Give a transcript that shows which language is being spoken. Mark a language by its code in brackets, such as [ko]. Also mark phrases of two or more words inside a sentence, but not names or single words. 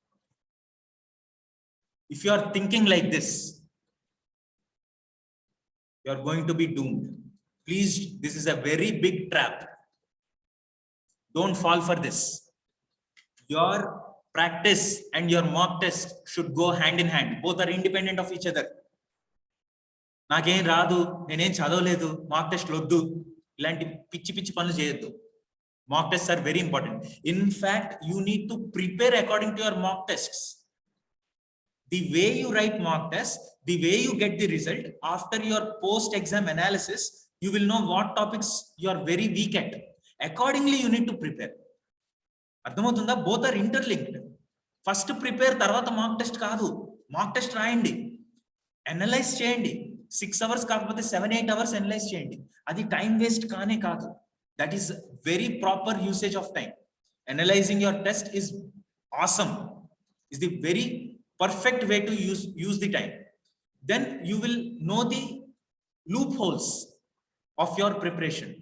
[en] If you are thinking like this, you are going to be doomed. Please, this is a very big trap. Don't fall for this. Your practice and your mock test should go hand in hand. Both are independent of each other. [te] నాకేం రాదు, నేనేం చదవలేదు, [en] mock test [te] లొద్దు. ఇలాంటి పిచ్చి పనులు చెయ్యద్దు. [en] Mock tests are very important. In fact, you need to prepare according to your mock tests. The way you write mock tests, the way you get the result, after your post-exam analysis, you will know what topics you are very weak at. Accordingly, you need to prepare. Both are interlinked. First prepare, tarvata mock test kaadu. Mock test rayandi. Analyze cheyandi. 6 hours kaakapothe 7-8 hours analyze cheyandi. Adi time waste [te] కానే కాదు. [en] That is very proper usage of time. Analyzing your test is awesome. Is the very perfect way to use the time. Then you will know the loopholes of your preparation.